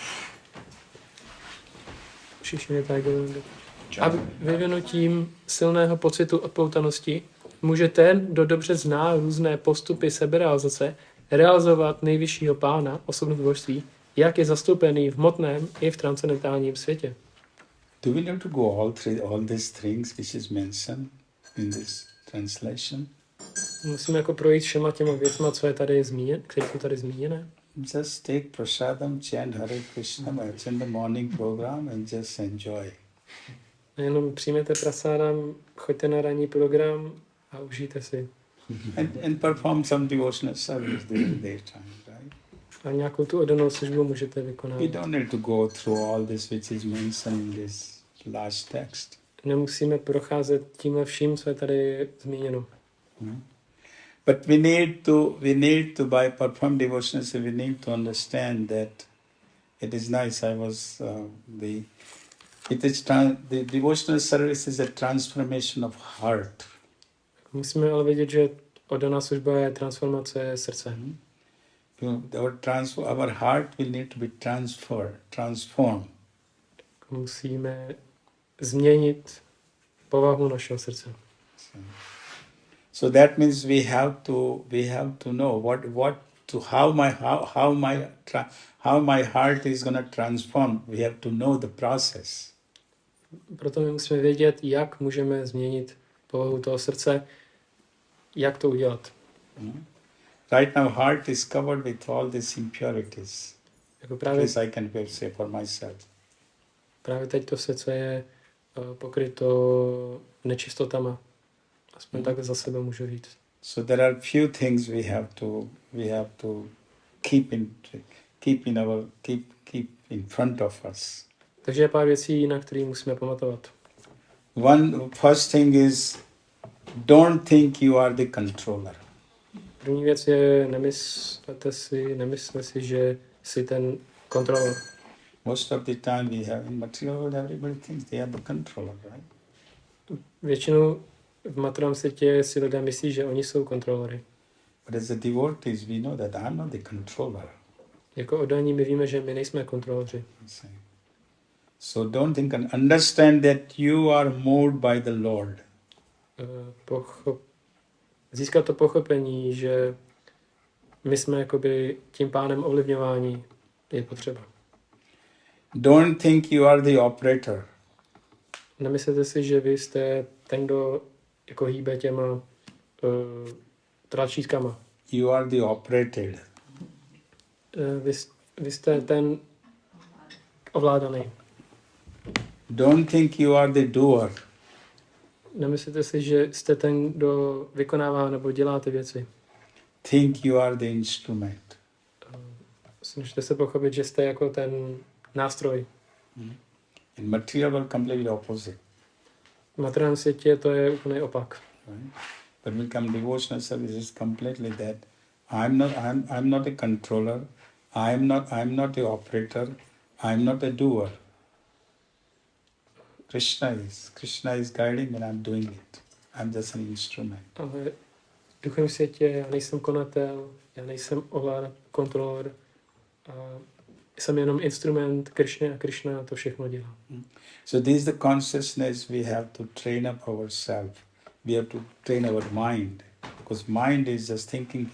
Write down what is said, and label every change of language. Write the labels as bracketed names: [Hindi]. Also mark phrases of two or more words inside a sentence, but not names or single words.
[Czech] a vyvinutím silného pocitu odpoutanosti může ten, kdo dobře zná různé postupy seberealizace, realizovat nejvyššího pána, osobnost božství, jak je zastoupený v hmotném i v transcendentálním světě. [English] Do we need to go all these things which is mentioned in this translation? [Czech] Musíme jako projít všema těma věcma, co je tady zmíněn, které jsou tady zmíněné. [English] Just take prasadam, chant Hare Krishna, attend the morning program and just enjoy. [Czech] Jenom přijměte prasádam, choďte na ranní program a užijte si. [English] And perform some devotional service during daytime, right? [Czech] A nějakou tu oddanou službu můžete vykonat. [English] We don't need to go through all this which is mentioned in this last text. Nemusíme procházet tímhle vším, co je tady zmíněno. But we need to by perform devotions, we need to understand that it is nice. The devotional service is a transformation of heart. [Czech] Musíme ale vědět, že oddaná služba je transformace srdce. [English] Our heart will need to be transformed. [Czech] Musíme změnit povahu našeho srdce. [English] So that means we have to know how my heart is going to transform. We have to know the process. [Czech] Proto my musíme vědět, jak můžeme změnit povahu toho srdce, jak to udělat. [English] Right now, heart is covered with all these impurities. [Czech] Jako právě, [English] This I can say for myself. [Czech] právě teď to srdce je pokryto nečistotama. Aspoň tak za sebe můžu říct. [English] So there are few things we have to keep in front of us. [Czech] Takže je pár věcí, na které musíme pamatovat. [English] First thing is, don't think you are the controller. [Czech] První věc je, nemyslete si, že jsi ten kontrolor. [English] Most of the time we have in material world, everybody thinks they are the controller, right? [Czech] Většinou v materiálním světě si lidé myslí, že oni jsou kontrolory. [English] But as a devotees, we know that I'm not the controller. [Czech] Jako oddaní my víme, že my nejsme kontroloři. [English] So don't think and understand that you are moved by the Lord. [Czech] Získat to pochopení, že my jsme jakoby tím pánem ovlivňování, je potřeba. [English] Don't think you are the operator. [Czech] Nemyslete si, že vy jste ten, kdo jako hýbe těma tlačítkama. [English] You are the operated. [Czech] Vy jste ten ovládaný. [English] Don't think you are the doer. [Czech] Nemyslete si, že jste ten, kdo vykonává nebo dělá ty věci. [English] Think you are the instrument. [Czech] Snažte se pochopit, že jste jako ten nástroj. [English] In material world, completely opposite. [Czech] V materiálním světě to je úplně opak. [English] Right? But become devotional service is completely that. I'm not a controller. I'm not the operator. I'm not a doer. Krishna is guiding and I'm doing it. I'm just an instrument. [Czech] Ale v duchovním světě já nejsem konatel, já nejsem kontrolor. A jsem jenom instrument Krišny a Krišna to všechno dělá. [English] So this is the consciousness we have to train up ourselves. We have to train our mind. Because mind is just thinking.